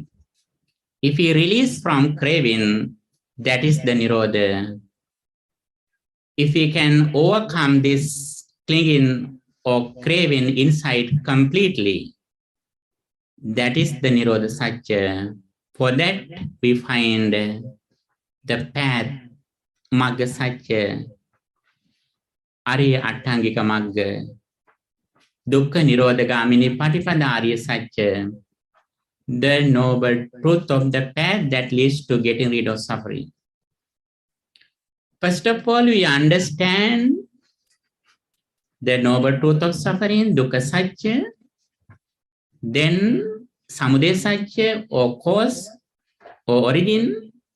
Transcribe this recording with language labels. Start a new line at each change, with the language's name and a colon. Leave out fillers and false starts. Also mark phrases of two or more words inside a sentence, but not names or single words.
English: If we release from craving, that is the Nirodha. If we can overcome this clinging or craving inside completely, that is the
Pali: Nirodha Satya.
English: For that, we find the path,
Pali: Magga Satya, Arya Attangika Magga, Dukkha Nirodha Gamini Patipada Arya Satya,
English: the noble truth of the path that leads to getting rid of suffering. First of all, we understand the noble truth of suffering,
Pali: Dukkha Satya,
English: then
Pali: Samudaya Satya
English: or cause or origin.